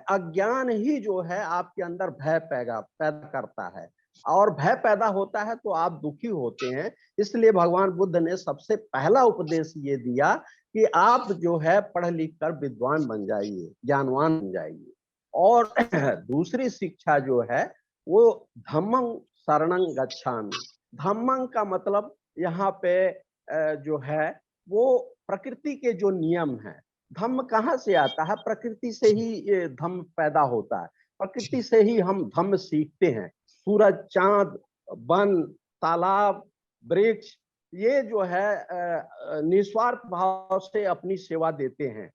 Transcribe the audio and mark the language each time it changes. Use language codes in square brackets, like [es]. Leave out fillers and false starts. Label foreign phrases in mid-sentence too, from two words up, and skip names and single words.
[hi] अज्ञान ही जो है आपके अंदर भय पैदा करता है, और भय पैदा होता है तो आप दुखी होते हैं। इसलिए भगवान बुद्ध ने सबसे पहला उपदेश ये दिया कि आप जो है पढ़ लिख कर विद्वान बन जाइए, ज्ञानवान बन जाइए। और दूसरी शिक्षा जो है वो [pi] धम्मं शरणं गच्छामि। [hi] धम्मं का मतलब यहाँ पे जो है वो प्रकृति के जो नियम है। धम्म कहाँ से आता है? प्रकृति से ही ये धम्म पैदा होता है। प्रकृति से ही हम धम्म सीखते हैं। सूरज, चांद, वन, तालाब, वृक्ष, ये जो है निस्वार्थ भाव से अपनी सेवा देते हैं।